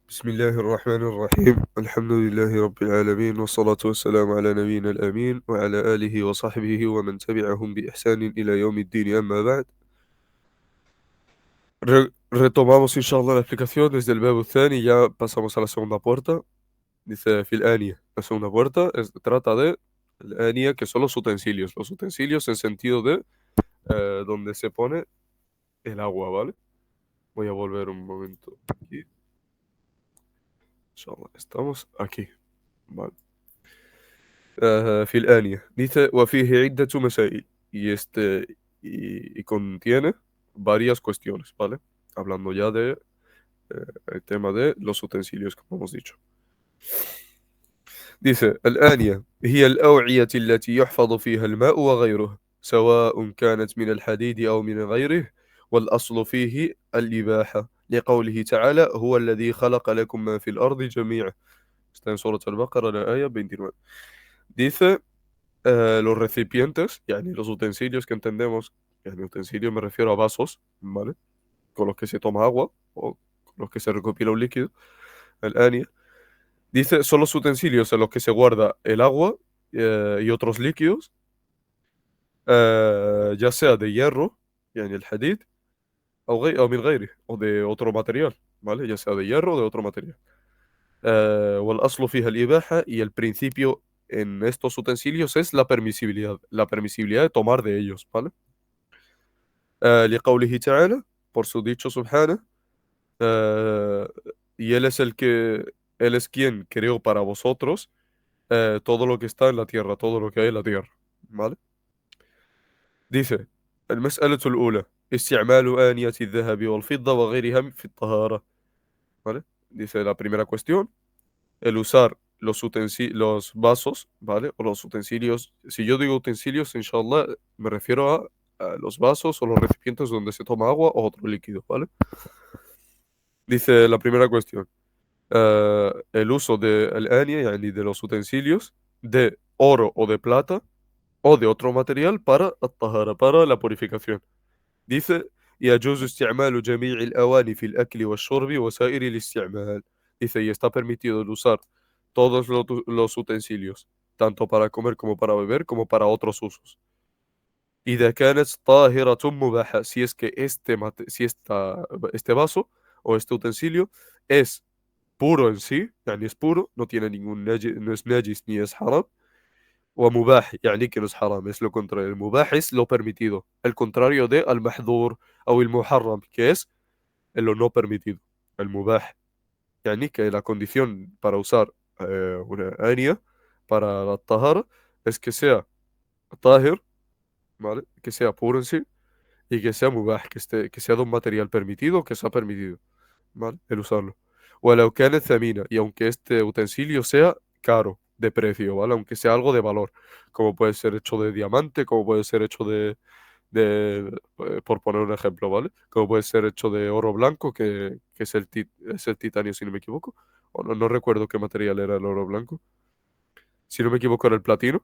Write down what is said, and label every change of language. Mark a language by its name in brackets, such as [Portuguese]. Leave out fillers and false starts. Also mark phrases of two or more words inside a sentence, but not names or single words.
[Arabic] بسم الله الرحمن الرحيم. الحمد لله رب العالمين، والصلاة والسلام على نبينا الأمين وعلى آله وصحبه ومن تبعهم بإحسان إلى يوم الدين. أما بعد، [Spanish] retomamos inshallah la explicación desde el verbo thani. Ya pasamos a la segunda puerta. [Arabic] Dice في الآنية. [Spanish] La segunda puerta trata de el ania, que son los utensilios. Los utensilios en sentido de donde se pone el agua, ¿vale? Voy a volver un momento aquí. Inshallah, estamos aquí. Vale. [Arabic] في الآنية [Spanish] dice [Arabic] وفيه عدة مسائل [Spanish] y contiene varias cuestiones, ¿vale? Hablando ya de el tema de los utensilios, como hemos dicho. [Arabic] Dice الآنية هي الأوعية التي يحفظ فيها الماء وغيره سواء كانت من الحديد أو من غيره والأصل فيه الإباحة لقوله تعالى هو الذي خلق لكم ما في الأرض جميعا. [Spanish] Está en Surat al-Baqarah, la aya 29. Dice los recipientes, yani los utensilios que entendemos, yani utensilios me refiero a vasos, ¿vale? Con los que se toma agua o con los que se recopila un líquido, el ania. Dice, son los utensilios en los que se guarda el agua y otros líquidos, ya sea de hierro, yani el hadid, o [Arabic] من غيره, [Spanish] o de otro material, ¿vale? Ya sea de hierro o de otro material. [Arabic] والأصل فيها الإباحة, [Spanish] y el principio en estos utensilios es la permisibilidad de tomar de ellos, ¿vale? [Arabic] لقوله تعالى, [Spanish] por su dicho subhana, eh, y Él es quien creó para vosotros todo lo que está en la tierra, todo lo que hay en la tierra, ¿vale? Dice, [Arabic] المسألة الأولى استعمال آنية الذهب والفضة وغيرها في الطهارة, [Spanish] ¿vale? Dice la primera cuestión, el usar los vasos, ¿vale? O los utensilios. Si yo digo utensilios, inshallah, me refiero a los vasos o los recipientes donde se toma agua o otro líquido, ¿vale? Dice la primera cuestión, el uso del ania, yani de los utensilios, de oro o de plata o de otro material para الطهارة, para la purificación. Dice, [Arabic] يجوز استعمال جميع الأواني في الأكل والشرب وسائر الاستعمال. [Spanish] Dice, y está permitido el usar todos los utensilios, tanto para comer como para beber, como para otros usos. [Arabic] إذا كانت طاهرة مباحة, [Spanish] si es que este vaso o este utensilio es puro en sí, يعني es puro, no tiene no es najis ni es haram. [Arabic] ومباح, يعني [Spanish] que no es haram, es lo contrario. El mubah es lo permitido, el contrario de al-mahdhur o el muharram, que es lo no permitido. El mubah, يعني que la condición para usar una ania para la tahara es que sea tahir, ¿vale? Que sea puro en sí y que sea mubah, que sea de un material permitido, que sea permitido, ¿vale? El usarlo. [Arabic] ولو كانت ثمينة, [Spanish] y aunque este utensilio sea caro de precio, ¿vale? Aunque sea algo de valor, como puede ser hecho de diamante, como puede ser hecho por poner un ejemplo, ¿vale? Como puede ser hecho de oro blanco, que es es el titanio, si no me equivoco. O no recuerdo qué material era el oro blanco. Si no me equivoco, era el platino.